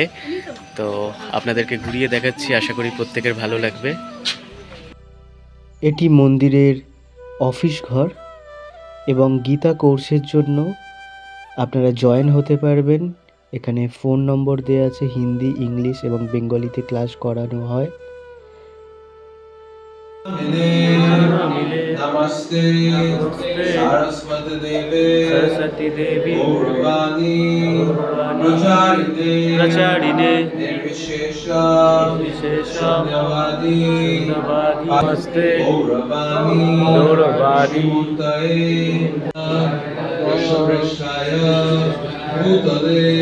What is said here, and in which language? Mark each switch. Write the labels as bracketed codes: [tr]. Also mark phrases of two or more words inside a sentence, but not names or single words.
[bn] তো আপনাদেরকে ঘুরিয়ে দেখাচ্ছি, আশা করি প্রত্যেকের ভালো লাগবে। এটি মন্দিরের অফিস ঘর, এবং গীতা কোর্সের জন্য আপনারা জয়েন হতে পারবেন। এখানে ফোন নম্বর দেওয়া আছে, হিন্দি, ইংলিশ এবং বেঙ্গলিতে ক্লাস করানো হয়। [sa] नमस्ते सरस्वती देवी प्रचारिणे निर्विशेष शून्यवादी नमस्ते गौरवाणी वृषभृष्ठाय भूतले